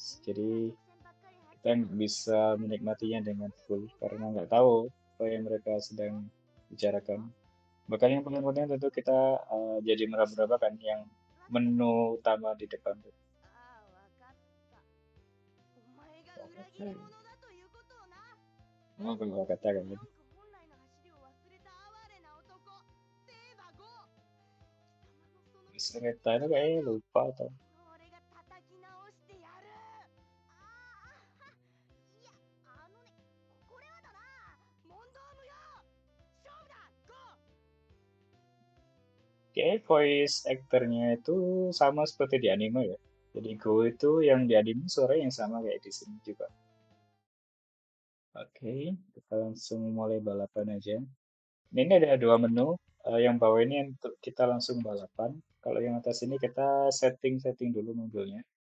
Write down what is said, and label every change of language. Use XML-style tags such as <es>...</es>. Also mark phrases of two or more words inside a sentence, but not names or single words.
<id>Jadi kita nggak bisa menikmatinya dengan full karena nggak tahu apa yang mereka sedang bicarakan. Bahkan yang paling penting tentu kita jadi meraba-raba kan yang menu utama di depan tuh.</id> <ja>ああ、わかった。お前が裏切り者だということをな。</ja> <id>Oh, kalau katakan gitu.</id> <ja>ミニ四駆本来の走りを忘れた哀れな男。セーバーゴー。貴様のその</ja> <id>Cerita itu kayaknya lupa atau</id> <ja>俺が叩き直してやる。ああ、いや、これはだな。モンドームよ。勝負だ。ゴー。</ja> <id>kayak voice aktornya itu sama seperti di anime ya. Jadi Go itu yang di anime suaranya yang sama kayak di sini juga. Oke, kita langsung mulai balapan aja. Ini ada dua menu. Yang bawah ini untuk kita langsung balapan. Kalau yang atas ini kita setting-setting dulu mobilnya.</id>